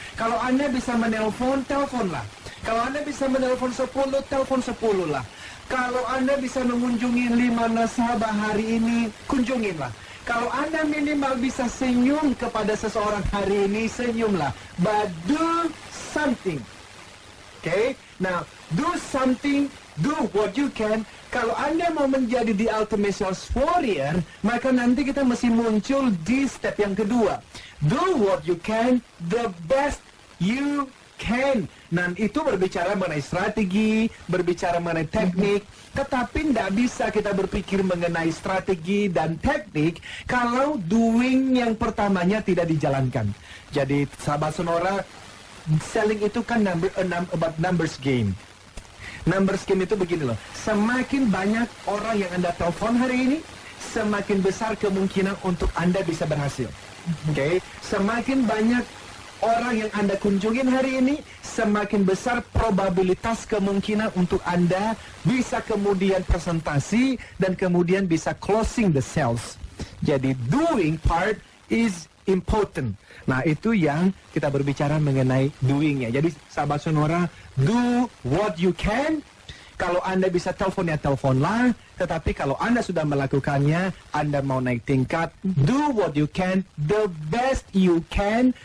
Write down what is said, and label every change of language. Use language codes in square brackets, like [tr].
[id] Kalau Anda bisa menelpon, teleponlah. Kalau Anda bisa menelpon 10, telepon 10 lah. Kalau Anda bisa mengunjungi 5 nasabah hari ini, kunjunginlah. Kalau Anda minimal bisa senyum kepada seseorang hari ini, senyumlah. [en] But do something. Okay? Now, do something, do what you can. [id] Kalau Anda mau menjadi [en] the ultimate sales warrior, [id] maka nanti kita mesti muncul di step yang kedua. [en] Do what you can, the best you can. [id] Nah, itu berbicara mengenai strategi, berbicara mengenai teknik, tetapi tidak bisa kita berpikir mengenai strategi dan teknik kalau doing yang pertamanya tidak dijalankan. Jadi, sahabat Sonora, selling itu kan [en] about numbers game. [id] Numbers game itu begini loh, semakin banyak orang yang Anda telepon hari ini, semakin besar kemungkinan untuk Anda bisa berhasil. [en] Okay? [id] Semakin banyak orang yang Anda kunjungin hari ini, semakin besar probabilitas kemungkinan untuk Anda bisa kemudian presentasi dan kemudian bisa [en] closing the sales. Jadi doing part is important. [id] Nah, itu yang kita berbicara mengenai doing-nya. Jadi sahabat [en] Sonora, do what you can. [id] Kalau Anda bisa telepon ya teleponlah. Tetapi kalau Anda sudah melakukannya, Anda mau naik tingkat, [en] do what you can, the best you can.